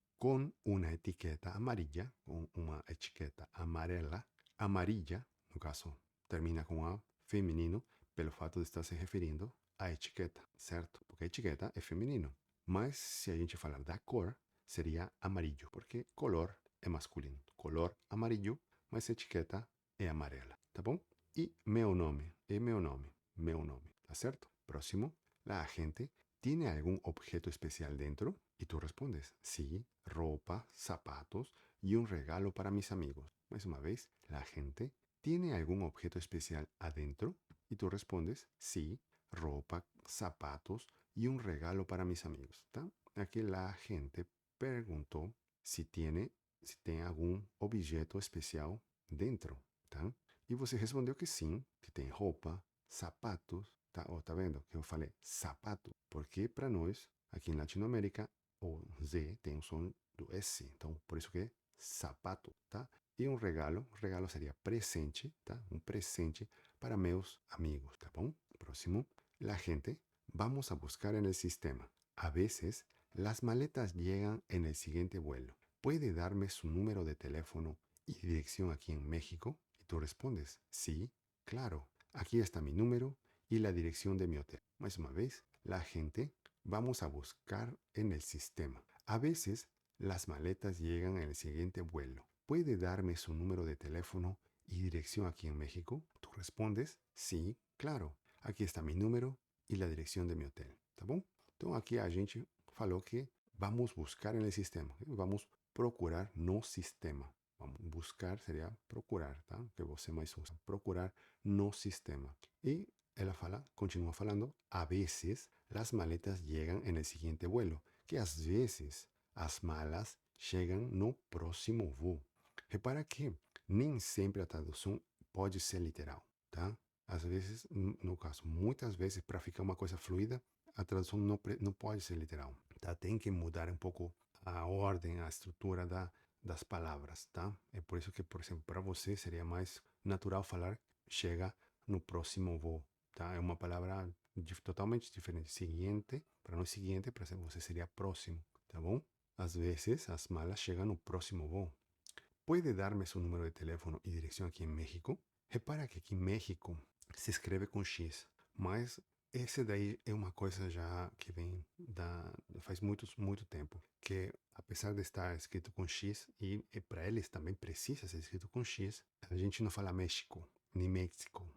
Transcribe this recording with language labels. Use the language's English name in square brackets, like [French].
[Portuguese] Com uma etiqueta amarilla, com uma etiqueta amarela, amarilla, no caso, termina com A, feminino, pelo fato de estar se referindo à etiqueta, certo? Porque a etiqueta é feminino. Mas se a gente falar da cor, seria amarillo, porque color é masculino. Color amarillo, mas a etiqueta é amarela, tá bom? E meu nome, meu nome, tá certo? [Spanish] Próximo, la gente tiene algún objeto especial dentro y tú respondes, sí, ropa, zapatos y un regalo para mis amigos. Más una vez, la gente tiene algún objeto especial adentro y tú respondes, sí, ropa, zapatos y un regalo para mis amigos. ¿Tá? Aquí la gente preguntó si [Portuguese] tem algum objeto especial dentro, tá? E você respondeu que sim, que tem roupa, sapatos, tá? Ó, tá vendo que eu falei sapato? Porque para nós, aqui em Latinoamérica, o Z tem o som do S. Então, por isso que é sapato, tá? E um regalo seria presente, tá? Um presente para meus amigos, tá bom? [Spanish] Próximo, la gente, vamos a buscar en el sistema. A veces, las maletas llegan en el siguiente vuelo. ¿Puede darme su número de teléfono y dirección aquí en México? Y tú respondes, sí, claro, aquí está mi número y la dirección de mi hotel. Más una vez, la gente vamos a buscar en el sistema. A veces, las maletas llegan en el siguiente vuelo. ¿Puede darme su número de teléfono y dirección aquí en México? Tú respondes, sí, claro. [Portuguese] Aqui está [Spanish] mi número [Portuguese] e a direção de meu hotel, tá bom? Então aqui a gente falou que vamos buscar no sistema, vamos procurar no sistema. Vamos buscar seria procurar, tá? Que você mais usa. Procurar no sistema. E ela fala, continua falando, a vezes as maletas chegam no seguinte vuelo, que às vezes as malas chegam no próximo voo. Repara que nem sempre a tradução pode ser literal, tá? Às vezes, no caso, muitas vezes, para ficar uma coisa fluida, a tradução não pode ser literal, tá? Tem que mudar um pouco a ordem, a estrutura das palavras, tá? É por isso que, por exemplo, para você seria mais natural falar chega no próximo voo, tá? É uma palavra totalmente diferente. Seguinte, para nós seguinte, para você seria próximo, tá bom? Às vezes, as malas chegam no próximo voo. [Spanish] ¿Puede darme su número de teléfono y dirección aquí en México? [Portuguese] Repara que aqui em México se escreve com X, mas esse daí é uma coisa já que vem faz muito tempo, que apesar de estar escrito com X, e para eles também precisa ser escrito com X, a gente não fala México, nem México.